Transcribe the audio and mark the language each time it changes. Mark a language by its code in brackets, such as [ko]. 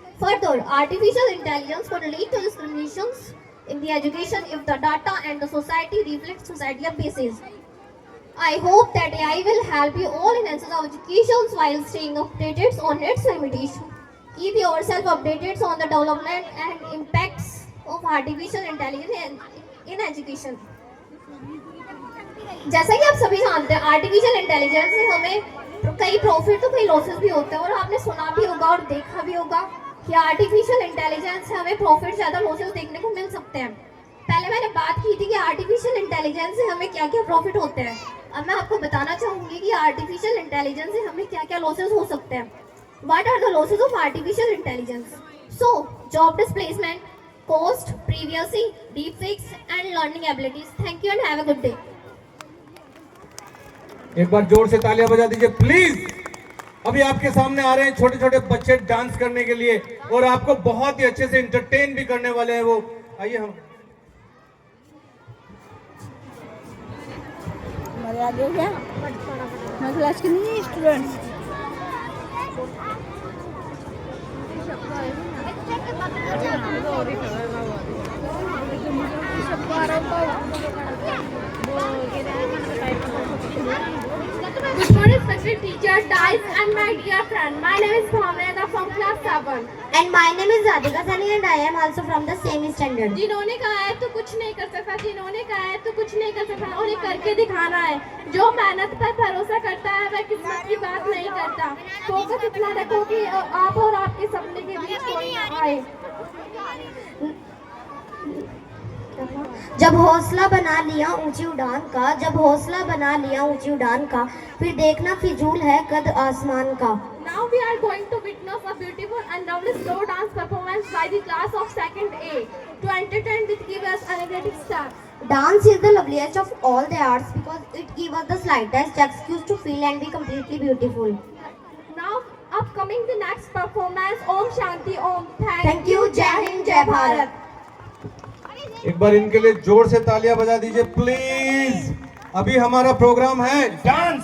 [en] Further, artificial intelligence could lead to discriminations in the education if the data and the society reflect societal basis. I hope that AI will help you all enhance our education while staying updated on its limitations. Keep yourself updated on the development and impacts of artificial intelligence in education. [hi] जैसा कि आप सभी जानते हैं, artificial intelligence से हमें कई profit तो कई लॉसेस भी होते हैं, और आपने सुना भी होगा और देखा भी होगा कि आर्टिफिशियल इंटेलिजेंस से हमें प्रॉफिट ज़्यादा लॉसेस देखने को मिल सकते हैं। पहले मैंने बात की थी कि आर्टिफिशियल इंटेलिजेंस से हमें क्या क्या प्रॉफिट होते हैं। अब मैं आपको बताना चाहूँगी कि आर्टिफिशियल इंटेलिजेंस से हमें क्या क्या लॉसेस हो सकते हैं। [en] What are the losses of artificial intelligence? So, job displacement, cost, privacy, deepfakes, and learning abilities. Thank you and have a good day. [hi] एक बार जोर से तालियां बजा दीजिए प्लीज। अभी आपके सामने आ रहे हैं छोटे छोटे बच्चे डांस करने के लिए, और आपको बहुत ही अच्छे से एंटरटेन भी करने वाले हैं वो। आइए हम हमारे आगे हो गया मैं क्लास के नहीं student [en] Good morning, respected teacher, guys, and my dear friend. My name is Bhavna from class 7. And my name is Radhika Sani and I am also from the same standard. [hi] जिन्होंने कहा है तो कुछ नहीं कर सकता, जिन्होंने कहा है तो कुछ नहीं कर सकता, उन्हें करके दिखाना है। जो मेहनत पर भरोसा करता है वह किस्मत की बात नहीं करता। फोकस इतना रखो कि आप और आपके सपने के बीच कोई ना आए। जब हौसला बना लिया ऊंची उड़ान का, जब हौसला बना लिया ऊंची उड़ान का, फिर देखना फिजूल है कद आसमान का। [en] Now we are going to witness a beautiful and lovely slow dance performance by the class of 2nd A to entertain with give us energetic start. Dance is the loveliest of all the arts because it gives us the slightest excuse to feel and be completely beautiful. Now upcoming the next performance, Om Shanti Om. Thank you. [hi] Jai Hind, Jai Bharat. एक बार इनके लिए जोर से तालियां बजा दीजिए please. अभी हमारा प्रोग्राम है डांस।